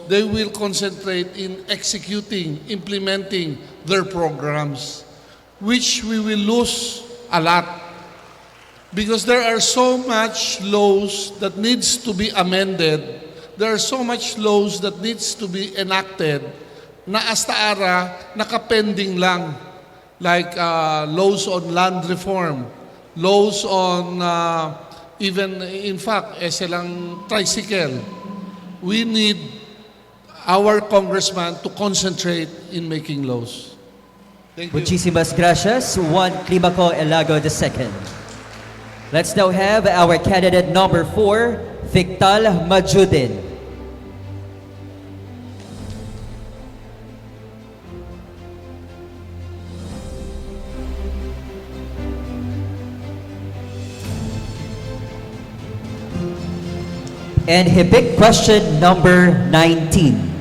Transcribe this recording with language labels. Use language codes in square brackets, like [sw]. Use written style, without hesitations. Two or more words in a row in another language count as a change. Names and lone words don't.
[en] They will concentrate in executing, implementing their programs, which we will lose a lot. Because there are so much laws that needs to be amended, there are so much laws that needs to be enacted [hil] na hasta ara nakapending lang. [en] Like laws on land reform, laws on even, in fact, [hil] silang tricycle. [en] We need our congressman to concentrate in making laws. Thank you. [es] Muchísimas gracias, Juan Climaco Elago II. [en] Let's now have our candidate number 4, Victal Majudin. And he picked question number 19.